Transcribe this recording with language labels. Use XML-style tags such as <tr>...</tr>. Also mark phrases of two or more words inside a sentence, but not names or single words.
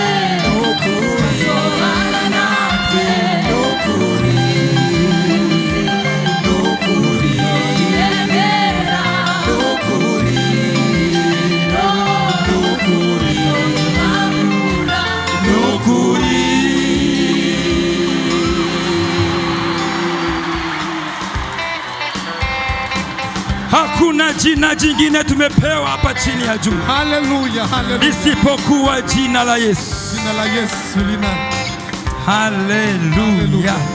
<rn>Azobana natwe. Nukuri, nukuri, yemera. Nukuri, nukuri, nukuri.</rn> <sw>Hakuna jina jingine tumepewa hapa chini ya juu. Hallelujah, hallelujah. Isipokuwa jina la Yesu. Jina la Yesu lina. Hallelujah.</sw>